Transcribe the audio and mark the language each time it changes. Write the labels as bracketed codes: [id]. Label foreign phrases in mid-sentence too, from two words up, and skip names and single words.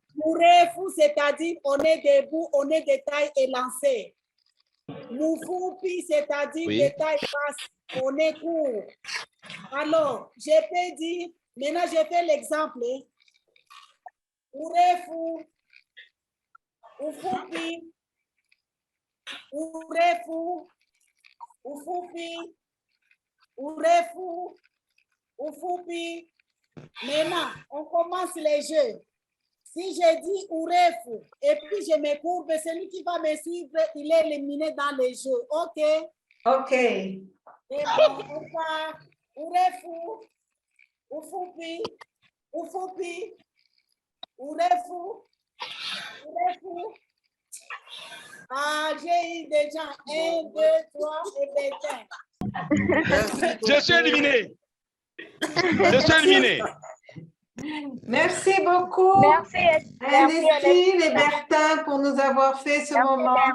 [fr] Mourez-vous, c'est-à-dire on est debout, on est de taille élancée. Moufoupi, c'est-à-dire de taille basse, on est court. Alors, je peux dire, maintenant je fais l'exemple. Mourez-vous, [sw] ufupi, urefu, ufupi, urefu, ufupi. [fr] Maintenant, on commence les jeux. Si je dis urefu et puis je me courbe, celui qui va me suivre, il est éliminé dans les jeux. OK? OK. Et bon, on part. [sw] Urefu, ufupi, ufupi, urefu, urefu. [fr] Ah, j'ai eu déjà 1, 2, 3 et 25. Je suis éliminé. Je suis éliminé. Merci beaucoup. Ernestine et Bertin pour nous avoir fait ce moment.